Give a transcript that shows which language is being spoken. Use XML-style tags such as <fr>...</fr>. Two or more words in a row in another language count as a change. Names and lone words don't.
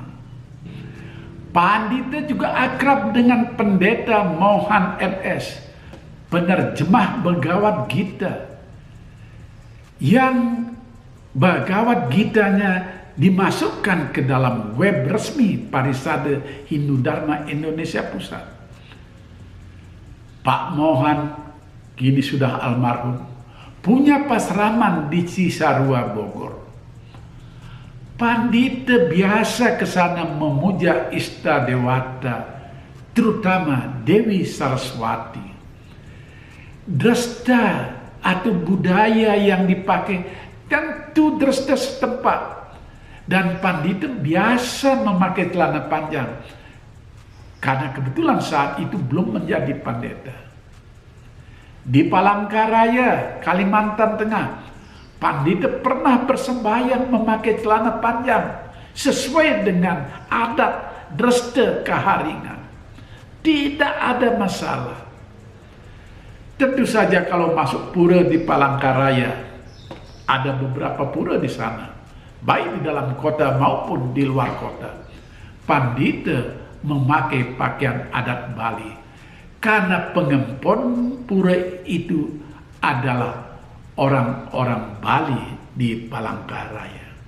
<id>Pandita juga akrab dengan pendeta Mohan MS, penerjemah Bhagavad Gita, yang Bhagavad Gitanya dimasukkan ke dalam web resmi Parisade Hindu Dharma Indonesia Pusat. Pak Mohan kini sudah almarhum, punya pasraman di Cisarua, Bogor. Pandita biasa ke sana memuja Ista Dewata, terutama Dewi Saraswati. Dresta atau budaya yang dipakai tentu dresta setempat, dan pandita biasa memakai celana panjang karena kebetulan saat itu belum menjadi pendeta. Di Palangkaraya, Kalimantan Tengah, pandita pernah bersembahyang memakai celana panjang sesuai dengan adat dresta Kaharingan. Tidak ada masalah. Tentu saja kalau masuk pura di Palangkaraya, ada beberapa pura di sana, baik di dalam kota maupun di luar kota, pandita memakai pakaian adat Bali karena pengempon pura itu adalah orang-orang Bali di Palangkaraya.</id>